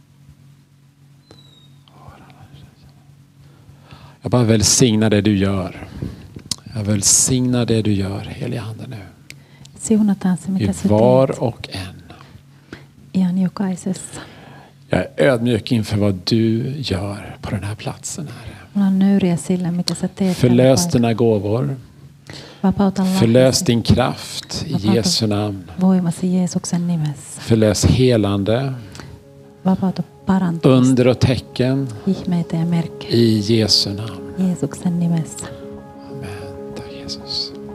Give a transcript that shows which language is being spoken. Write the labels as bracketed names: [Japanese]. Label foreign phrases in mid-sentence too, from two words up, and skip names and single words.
[Swedish] Jag bara välsignar det du gör. Jag välsignar det du gör, heliga Ande, nu. [Finnish] Siunataan se, mitä sä [Swedish] var [Finnish] teet. [Swedish] och en. [Finnish] Ihan jokaisessa. [Swedish] Jag är ödmjuk inför vad du gör på den här platsen, Herre. [Finnish] Mulla on nöyriä sillä, mitä sä teet. [Swedish] Förlös dina gåvor. [Finnish] Vapauta lahjasi. [Swedish] Förlös din kraft i Jesu namn. [Finnish] Voimasi Jeesuksen nimessä. [Swedish] Förlös helande. [Finnish] Vapauta parantumista. [Swedish] Under och tecken. [Finnish] Ihmeitä ja merkkejä. [Swedish] I Jesu namn. [Finnish] Jeesuksen nimessä. [Swedish] Amen. Tack Jesus.